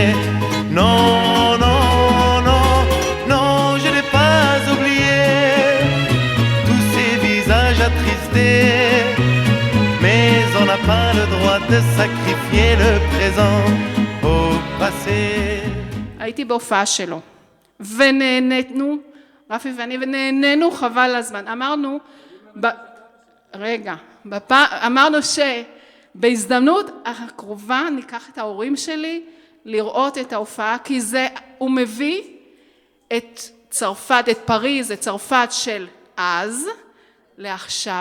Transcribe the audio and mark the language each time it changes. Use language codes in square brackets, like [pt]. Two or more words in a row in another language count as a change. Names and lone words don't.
[fr] Non, non, non, non, je n'ai pas oublié tous ces visages attristés. Mais on n'a pas le droit de sacrifier le présent au passé. [he] הייתי בהופעה שלו, ונהנינו, רפי ואני, ונהנינו חבל הזמן. אמרנו, אמרנו שבהזדמנות הקרובה ניקח את ההורים שלי לראות את ההופעה, כי הוא מביא את צרפת, את פריז, את צרפת של אז לעכשיו.